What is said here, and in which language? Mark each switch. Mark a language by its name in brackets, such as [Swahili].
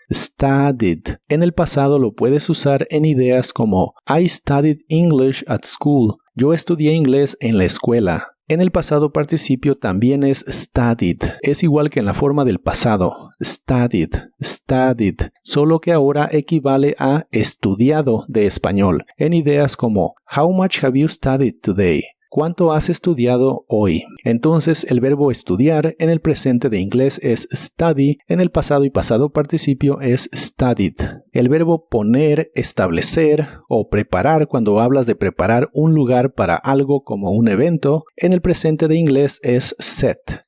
[Spanish] Studied. En el pasado lo puedes usar en ideas como [English] I studied English at school. [Spanish] Yo estudié inglés en la escuela. En el pasado participio también es studied. Es igual que en la forma del pasado. Studied, studied. Solo que ahora equivale a estudiado de español. En ideas como [English] how much have you studied today? [Spanish] ¿Cuánto has estudiado hoy? Entonces el verbo estudiar en el presente de inglés es study, en el pasado y pasado participio es studied. El verbo poner, establecer o preparar cuando hablas de preparar un lugar para algo como un evento, en el presente de inglés es set.